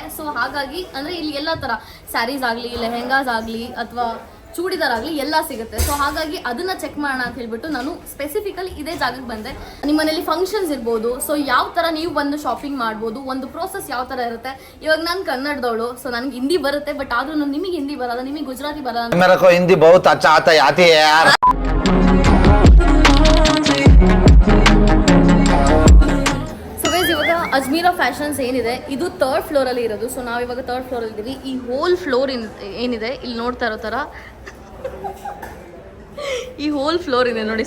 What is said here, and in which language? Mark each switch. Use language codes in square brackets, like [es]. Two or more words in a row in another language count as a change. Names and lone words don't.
[kn] ಸೊ ಹಾಗಾಗಿ ಅಂದ್ರೆ ಇಲ್ಲಿ ಎಲ್ಲ ತರ ಸ್ಯಾರೀಸ್ ಆಗಲಿ, ಲೆಹೆಂಗಾಸ್ ಆಗಲಿ ಅಥವಾ ಚೂಡಿದಾರ್ ಆಗಲಿ ಎಲ್ಲ ಸಿಗುತ್ತೆ. ಸೊ ಹಾಗಾಗಿ ಅದನ್ನ ಚೆಕ್ ಮಾಡೋಣ ಅಂತ ಹೇಳ್ಬಿಟ್ಟು ನಾನು ಸ್ಪೆಸಿಫಿಕಲಿ ಇದೇ ಜಾಗಕ್ಕೆ ಬಂದೆ. ನಿಮ್ಮ ಮನೇಲಿ ಫಂಕ್ಷನ್ಸ್ ಇರ್ಬೋದು, ಸೊ ಯಾವ ತರ ನೀವು ಬಂದು ಶಾಪಿಂಗ್ ಮಾಡ್ಬೋದು, ಒಂದು ಪ್ರೋಸೆಸ್ ಯಾವ ತರ ಇರುತ್ತೆ. ಇವಾಗ ನಾನು ಕನ್ನಡದವಳು, ಸೊ ನನಗೆ ಹಿಂದಿ ಬರುತ್ತೆ, ಬಟ್ ಆದ್ರೂ ನಿಮಗೆ ಹಿಂದಿ ಬರಲ್ಲ, ನಿಮಗೆ ಗುಜರಾತಿ ಬರಲ್ಲ. [hi] मेरे को हिंदी बहुत अच्छा आता है आती है यार. [kn] ಅಜ್ಮೀರಾ ಫ್ಯಾಷನ್ಸ್ ಏನಿದೆ ಇದು 3rd ಫ್ಲೋರ್ ಅಲ್ಲಿ ಇರೋದು. ಸೊ ನಾವು ಇವಾಗ 3rd ಫ್ಲೋರ್ ಅಲ್ಲಿ ಇದ್ದೀವಿ. ಈ [en] whole floor [kn] ಏನಿದೆ ಇಲ್ಲಿ ನೋಡ್ತಾ ಇರೋ ತರ ಈ [en] whole floor [kn] ಇದೆ ನೋಡಿ.